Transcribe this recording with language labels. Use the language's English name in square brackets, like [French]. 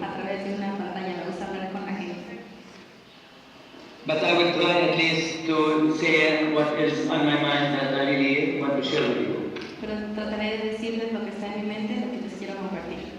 [Spanish] A través de una pantalla me gusta hablar con la gente. [English] But I will try at least to say what is on my mind that I really want to share with you. [Spanish] Pero trataré de decirles lo que está en mi mente, lo que les quiero compartir.